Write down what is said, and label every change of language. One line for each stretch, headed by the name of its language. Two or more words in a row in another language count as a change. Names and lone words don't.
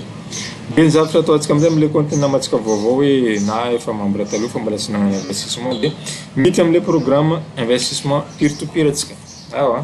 Malagasy: De ny zavatra ataontsika amizay am'le compte namantsika vaovao hoe na efa membre taloha fa mbola tsy nagnano investissement de miditra am'le
French: programme investissement
Malagasy: peer-to-peer atsika. Awa.